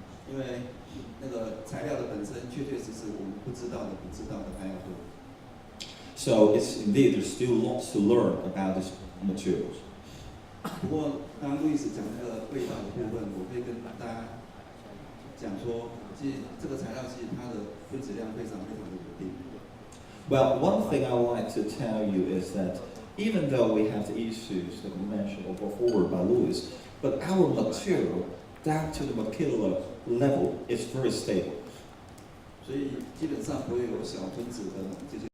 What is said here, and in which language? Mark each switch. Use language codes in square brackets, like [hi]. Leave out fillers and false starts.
[zh] 因为那个材料的本身确确实实我们不知道的、不知道的还要多。 [en] So it's indeed there's still lots to learn about these materials. [zh] 不过刚刚路易斯讲那个味道的部分，我可以跟大家讲说，其实这个材料其实它的分子量非常非常的稳定。 [en] Well, one thing I would like to tell you is that even though we have the issues that we mentioned or brought forward by Louis, but our material down to the molecular level is very stable. [zh] 所以基本上不会有小分子的这些。